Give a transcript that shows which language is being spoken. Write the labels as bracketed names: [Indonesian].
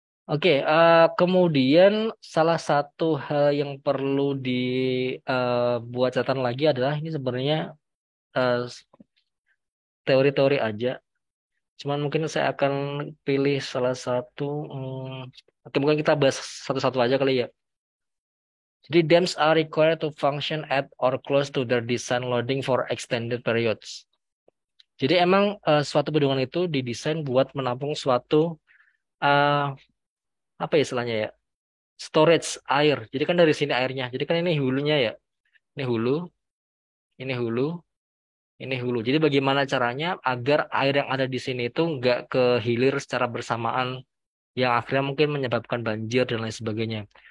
[Indonesian] Oke, kemudian salah satu hal yang perlu dibuat catatan lagi adalah ini sebenarnya eh, teori-teori aja. Cuman mungkin saya akan pilih salah satu. Oke, mungkin kita bahas satu-satu aja kali ya. [English] Jadi dams are required to function at or close to their design loading for extended periods. [Indonesian] Jadi emang suatu bendungan itu didesain buat menampung suatu eh, apa ya istilahnya ya? Storage air. Jadi kan dari sini airnya. Jadi kan ini hulunya ya. Ini hulu, ini hulu, ini hulu. Jadi bagaimana caranya agar air yang ada di sini itu nggak kehilir secara bersamaan yang akhirnya mungkin menyebabkan banjir dan lain sebagainya.